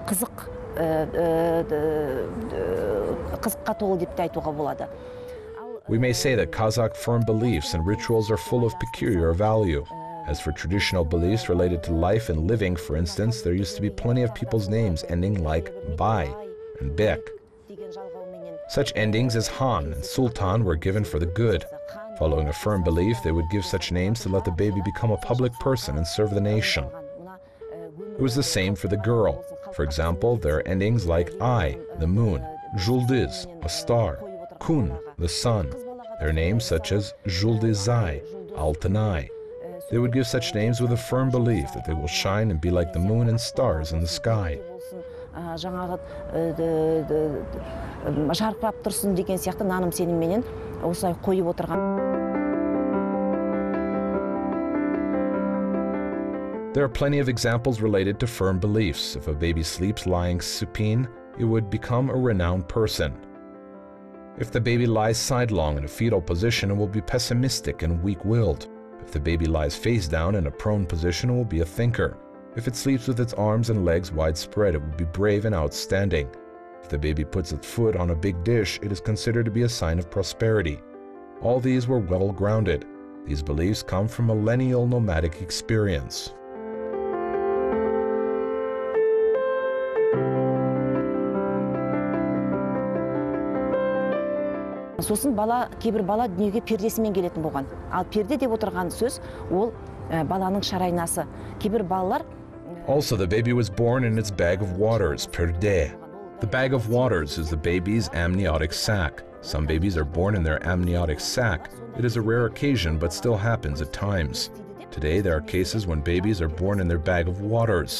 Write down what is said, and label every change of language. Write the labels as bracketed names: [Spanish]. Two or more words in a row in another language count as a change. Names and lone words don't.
[Kazakh] қызыққа толы деп те айтуға болады. [English] We may say that Kazakh firm beliefs and rituals are full of peculiar value. As for traditional beliefs related to life and living, for instance, there used to be plenty of people's names ending like Bai and Bek. Such endings as Han and Sultan were given for the good. Following a firm belief, they would give such names to let the baby become a public person and serve the nation. It was the same for the girl. For example, there are endings like I, the moon, Juldiz, a star, Kun, the sun. There are names such as Juldizai, Altanai. They would give such names with a firm belief that they will shine and be like the moon and stars in the sky. [Kazakh] Жарқырап тұрсын деген сияқты наным сенімменен осылай қойып отырған. [English] There are plenty of examples related to firm beliefs. If a baby sleeps lying supine, it would become a renowned person. If the baby lies sidelong in a fetal position, it will be pessimistic and weak-willed. If the baby lies face down in a prone position, it will be a thinker. If it sleeps with its arms and legs widespread, it will be brave and outstanding. If the baby puts its foot on a big dish, it is considered to be a sign of prosperity. All these were well-grounded. These beliefs come from millennial nomadic experience. [Kazakh] Сосын кейбір бала дүниеге пердесімен келетін болған. Ал перде деп отырған сөз, ол баланың шарайнасы. Кейбір балалар [English] Also, the baby was born in its bag of waters, perde. The bag of waters is the baby's amniotic sac. Some babies are born in their amniotic sac. It is a rare occasion, but still happens at times. Today, there are cases when babies are born in their bag of waters.